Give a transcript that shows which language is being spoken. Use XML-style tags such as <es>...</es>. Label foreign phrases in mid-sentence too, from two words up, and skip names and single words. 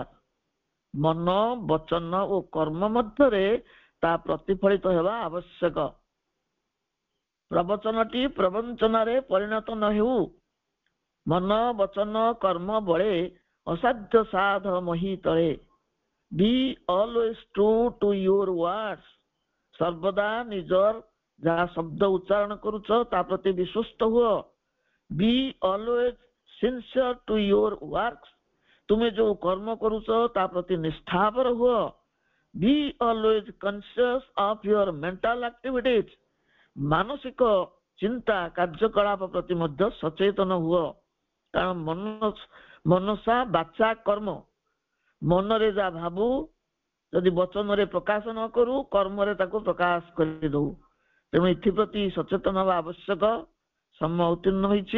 <or>ମନ, ବଚନ ଓ କର୍ମ ମଧ୍ୟରେ ତା ପ୍ରତିଫଳିତ ହେବା ଆବଶ୍ୟକ। ପ୍ରବଚନଟି ପ୍ରବଞ୍ଚନାରେ ପରିଣତ ନ ହେଉ। ମନ, ବଚନ, କର୍ମ ବଳେ ଅସାଧ୍ୟ ସାଧ ମହି ତଳେ।</or> <en>Be always true to your words.</en> <or>ସର୍ବଦା ନିଜର ଯାହା ଶବ୍ଦ ଉଚ୍ଚାରଣ କରୁଛ ତା ପ୍ରତି ବିଶ୍ୱସ୍ତ ହୁଅ।</or> <en>Be always sincere to your works.</en> <or>ତୁମେ ଯୋଉ କର୍ମ କରୁଛ ତା ପ୍ରତି ନିଷ୍ଠାପର ହୁଅ।</or> <en>Be always conscious of your mental activities.</en> <or>ମାନସିକ ଚିନ୍ତା କାର୍ଯ୍ୟକଳାପ ପ୍ରତି ମଧ୍ୟ ସଚେତନ ହୁଅ। କାରଣ ମନସା ବାଚା କର୍ମ, ମନରେ ଯାହା ଭାବୁ ଯଦି ବଚନରେ ପ୍ରକାଶ ନ କରୁ କର୍ମରେ ତାକୁ ପ୍ରକାଶ କରିଦେଉ। ତେଣୁ ଏଥିପ୍ରତି ସଚେତନ ହେବା ଆବଶ୍ୟକ। ସମୟ ଉତ୍ତୀର୍ଣ୍ଣ ହୋଇଛି।</or>